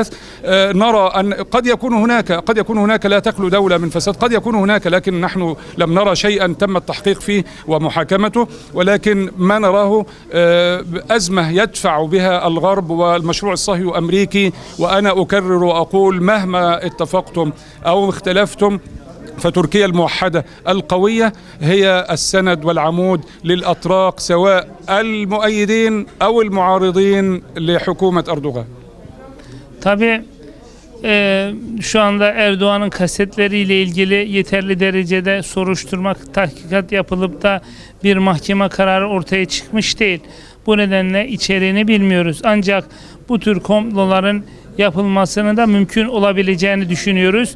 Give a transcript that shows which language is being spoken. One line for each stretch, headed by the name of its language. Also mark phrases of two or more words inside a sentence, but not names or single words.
Arabic: نرى أن قد يكون هناك لا تخلو دولة من فساد، قد يكون هناك، لكن نحن لم نرى شيئا تم التحقيق فيه ومحاكمته، ولكن ما نراه أزمة يدفع بها الغرب والمشروع الصهيوني أمريكي. وأنا أكرر وأقول مهما اتفقتم أو اختلفتم فتركيا الموحدة القوية هي السند والعمود للأطراق سواء المؤيدين أو المعارضين لحكومة أردوغان.
Turkish: Tabii şu anda Erdoğan'ın kasetleriyle ilgili yeterli derecede soruşturma, tahkikat yapılıp da bir mahkeme kararı ortaya çıkmış değil. Bu nedenle içeriğini bilmiyoruz. Ancak bu tür komploların yapılmasının da mümkün olabileceğini düşünüyoruz.